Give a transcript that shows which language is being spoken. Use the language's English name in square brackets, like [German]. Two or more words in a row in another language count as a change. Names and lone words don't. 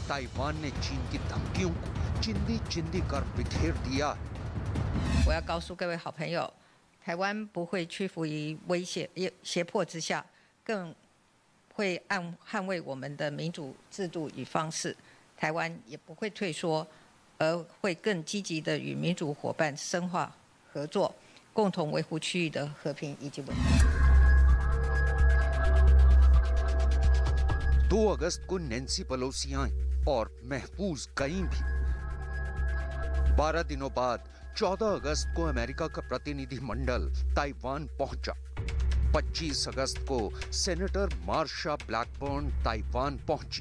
[Hindi] ताइवान ने चीन की धमकियों को चिंदी चिंदी कर बिखेर दिया है। [Chinese] 我要告诉各位好朋友，台湾不会屈服于威胁、胁迫之下，更会捍卫我们的民主制度与方式。台湾也不会退缩。而会更积极地与民主伙伴深化合作，共同维护区域的和平以及稳定。 [Hindi] 2 अगस्त को नैन्सी पेलोसी आई और महफूज गईं भी। 12 दिनों बाद 14 अगस्त को अमेरिका का प्रतिनिधि मंडल ताइवान पहुंचा। 25 अगस्त को सेनेटर मार्शा ब्लैकबर्न ताइवान पहुंची।